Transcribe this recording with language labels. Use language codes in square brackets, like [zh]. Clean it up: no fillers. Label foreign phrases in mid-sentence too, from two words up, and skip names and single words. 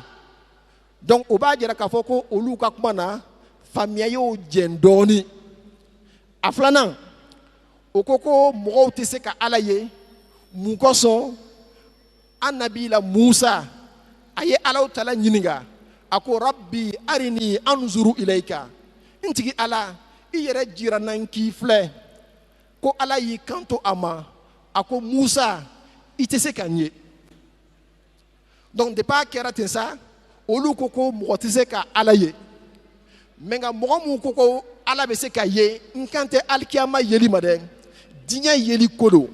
[bm] Donc o b'a jira k'a fɔ ko olu ka kuma na faamuya y'o jɛn dɔɔni. A filanan o ko ko mɔgɔw tɛ se ka Ala ye mun kosɔn an nabila Musa a ye Ala Taala ɲininka a ko [ar] رب أرني أنظر إليك [bm] n tigi Ala i yɛrɛ jira n na n k'i filɛ ko Ala y'i kanto a ma a ko Musa i tɛ se ka n ye. [fr] Donc depuis [bm] a kɛra ten sa olu ko ko mɔgɔ tɛ se ka Ala ye. Mais nka mɔgɔ mun ko ko Ala bɛ se ka ye n kan tɛ alikiyama yeli ma dɛ diɲɛ yeli ko don.